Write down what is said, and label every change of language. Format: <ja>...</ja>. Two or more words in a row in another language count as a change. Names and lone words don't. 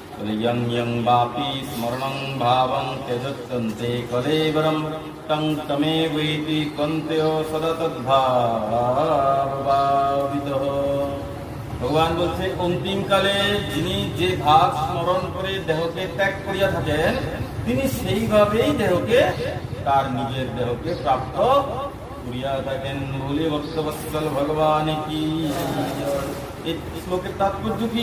<sa>यं यं वापि स्मरणं भावं त्यजत्यन्ते कलेवरं तं तमेवैति कन्त्यो सदा तद्भावभावितः।</sa> <bn>ভগবান বলছে অন্তিমকালে যিনি যে ভাব স্মরণ করে দেহকে ত্যাগ করিয়া থাকেন তিনি সেইভাবেই দেহকে তার নিজের দেহকে প্রাপ্ত করিয়া থাকেন বলে ভক্তবৎসল ভগবান কি। এই শ্লোকের তাৎপর্য কি?</bn>